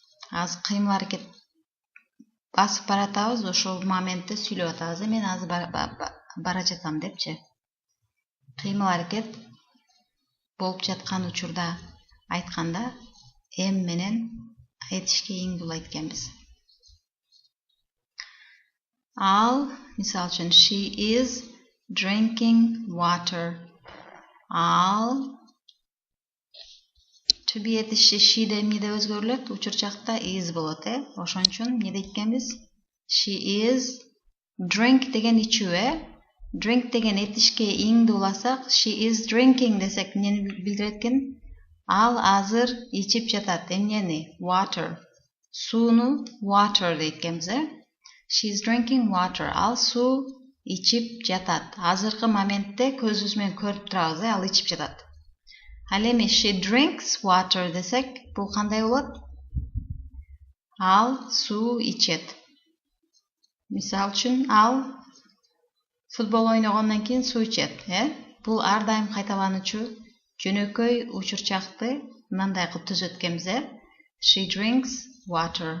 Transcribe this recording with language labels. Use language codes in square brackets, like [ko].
[ky] Аз кыймыл аракет басып баратабыз, ошол моментте сүйлөп атабыз, мен азыр бара жатам депчи. Кыймыл аракет болуп жаткан учурда айтканда am менен этишке иңди улайт экенбиз. Ал, мисал үчүн [en] she is drinking water. [ky] Ал to be этиши she де эмне деп өзгөрүлөт? Учурчакта is болот, ошон үчүн эмне дейт экенбиз? She is drink деген ичүү, Drink деген этишке иңди уласак, [en] she is drinking [ky] десек эмнени билдирет экен? Ал азыр ичип жатат. Эмнени? Water. Сууну water дейт экенбиз, [en] She is drinking water. [ky] Ал суу ичип жатат. Азыркы моментте көзүбүз менен көрүп турабыз, ал ичип жатат. Ал эми [en] she drinks water [ky] десек, бул кандай болот? Ал суу ичет. Мисал үчүн ал футбол ойногондон кийин суу ичет, Бул ар дайым кайталануучу жөнөкөй учурчакты мындай кылып түзөт экенбиз, [en] She drinks water.